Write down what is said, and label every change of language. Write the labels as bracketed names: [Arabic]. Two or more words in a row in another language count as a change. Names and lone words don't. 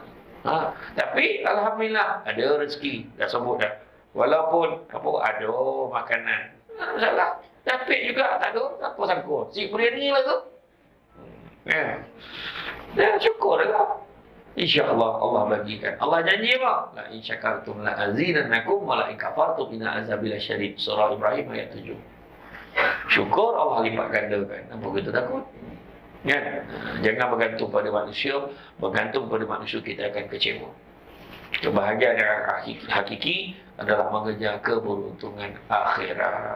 [Malay] Tapi Alhamdulillah ada rezeki. Dah sebut dah. Walaupun ada makanan. Tak ada masalah. Dapat juga tak ada. Apa sangka? Si beriani lah tu. Ya, syukurlah. InsyaAllah Allah bagikan. Allah janji apa? [Arabic] لئن شكرتم لأزيدنكم ولئن كفرتم إن عذابي لشديد. [Malay] Surah Ibrahim ayat 7. Syukur Allah lipat gandakan. Apa kita takut? Kan? Jangan bergantung pada manusia. Bergantung pada manusia kita akan kecewa. Kebahagiaan yang hakiki adalah mengejar keberuntungan akhirat.